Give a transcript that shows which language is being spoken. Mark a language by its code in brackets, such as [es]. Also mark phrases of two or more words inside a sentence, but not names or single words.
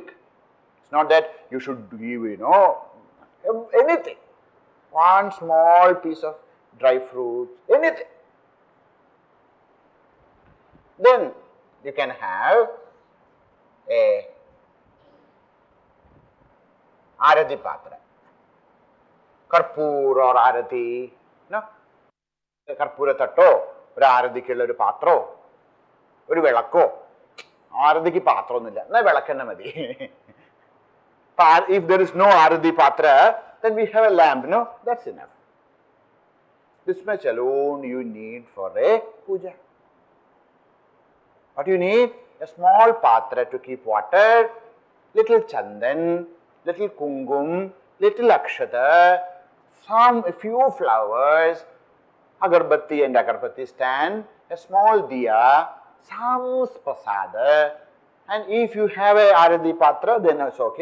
[en] It's not that you should give, anything. One small piece of dry fruits, anything. Then you can have a [sa] arati patra, [en] karpur or arati, karpura tatto, [ml] ഒരു ആരതിക്കുള്ള ഒരു പാത്രോ ഒരു വിളക്കോ. ആരതിക്ക് പാത്രമൊന്നുമില്ല, എന്നാൽ വിളക്കെന്നെ മതി. [en] If there is no [sa] arati patra, [en] then we have a lamp, that's enough. This much alone you need for a puja. What you need? A small patra to keep water, little chandan, little kungum, little akshata, a few flowers, agarbatti and agarbatti stand, a small diya, some prasada, and if you have a [sa] arati patra, [en] then it's okay.